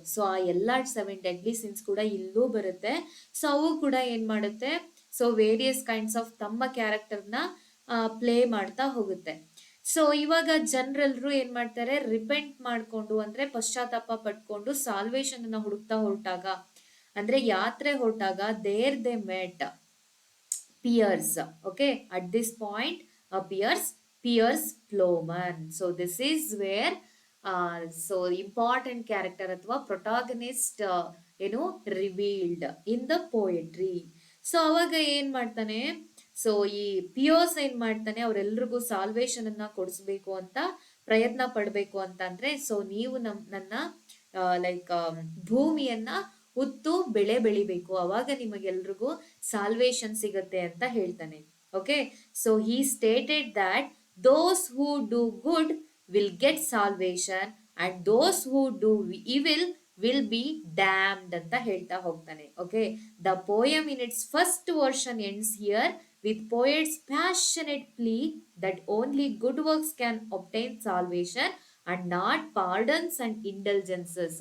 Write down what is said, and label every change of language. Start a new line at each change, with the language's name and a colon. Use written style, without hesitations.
Kannada: So ಆ ಎಲ್ಲಾ 7 deadly sins ಕೂಡ ಇಲ್ಲೂ ಬರುತ್ತೆ. ಸೊ ಅವು ಕೂಡ ಏನ್ ಮಾಡುತ್ತೆ, ಸೊ ವೇರಿಯಸ್ ಕೈಂಡ್ಸ್ ಆಫ್ ತಮ್ಮ ಕ್ಯಾರೆಕ್ಟರ್ನ ಪ್ಲೇ ಮಾಡ್ತಾ ಹೋಗುತ್ತೆ. ಸೊ ಇವಾಗ ಜನರೆಲ್ಲರೂ ಏನ್ ಮಾಡ್ತಾರೆ, ರಿಪೆಂಟ್ ಮಾಡ್ಕೊಂಡು ಅಂದ್ರೆ ಪಶ್ಚಾತ್ತಾಪ ಪಟ್ಕೊಂಡು ಸಾಲ್ವೇಶನ್ ಅನ್ನ ಹುಡುಕ್ತಾ ಹೊರಟಾಗ, ಅಂದ್ರೆ ಯಾತ್ರೆ ಹೊರಟಾಗ,
English: There they met Piers. Okay, at this point appears Piers Plowman. So this is where so important character ಅಥವಾ protagonist ಏನು revealed in the poetry.
Kannada: So ಅವಾಗ ಏನ್ ಮಾಡ್ತಾನೆ, ಸೊ ಈ ಪಿಯೋಸ್ ಏನ್ ಮಾಡ್ತಾನೆ, ಅವರೆಲ್ರಿಗೂ ಸಾಲ್ವೇಶನ್ ಅನ್ನ ಕೊಡಿಸ್ಬೇಕು ಅಂತ ಪ್ರಯತ್ನ ಪಡ್ಬೇಕು ಅಂತ ಅಂದ್ರೆ, ಸೊ ನೀವು ನನ್ನ ಲೈಕ್ ಭೂಮಿಯನ್ನ ಉತ್ತು ಬೆಳೆ ಬೆಳಿಬೇಕು, ಅವಾಗ ನಿಮಗೆಲ್ರಿಗೂ ಸಾಲ್ವೇಶನ್ ಸಿಗುತ್ತೆ ಅಂತ ಹೇಳ್ತಾನೆ.
English: okay, so he stated that those who do good will get salvation and those who do evil will be damned
Kannada: ಅಂತ ಹೇಳ್ತಾ ಹೋಗ್ತಾನೆ.
English: Okay, the poem in its first version ends here with poets passionate plea that only good works can obtain salvation and not pardons and indulgences.